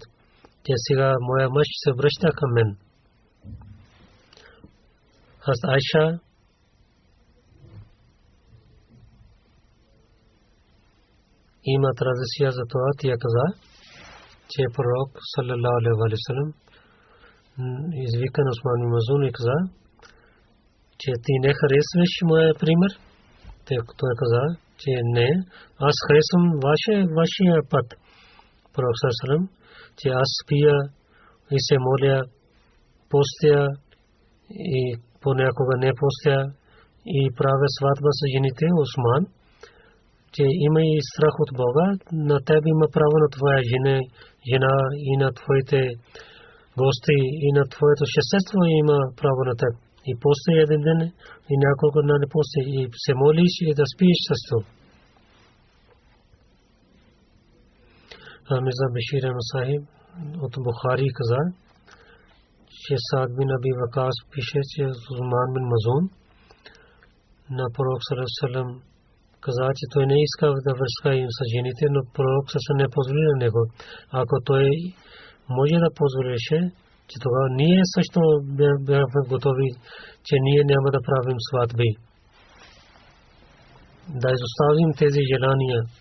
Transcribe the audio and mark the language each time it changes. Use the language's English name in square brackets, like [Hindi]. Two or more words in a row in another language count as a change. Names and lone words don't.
[Bulgarian] Че сега моя мъж се връща към мен. Аз Айша има традиция за това, тя каза, че пророк [Arabic] صلى الله عليه وسلم [Bulgarian] извика на Усман бин Мазун и каза, че ти не харесваш моя пример. Той каза, че не, аз харесвам вашия път. Пророк [Arabic] صلى الله عليه وسلم, [Bulgarian] че аз спия и се моля, постя и понякога не постя и правя сватба с жените. Усман, че има и страх от Бога, на теб има право на твоя жена и на твоите гости и на твоето същество има право на теб. И пости един ден и няколко дни не пости и се молиш и да спиш също. Мирза Башир Ахмад Сахиб от Бухари каза, че Саад бин Аби Вакас пише, че Усман бин Мазун на пророк [Arabic] صلى الله عليه وسلم [Bulgarian] каза, че той не иска да връзка им с жените, но пророк саллалаху не позволи на него. Ако той може да позволеше, че тогава ние също бяхме готови, че ние няма да правим сватби. Да изоставим тези желания.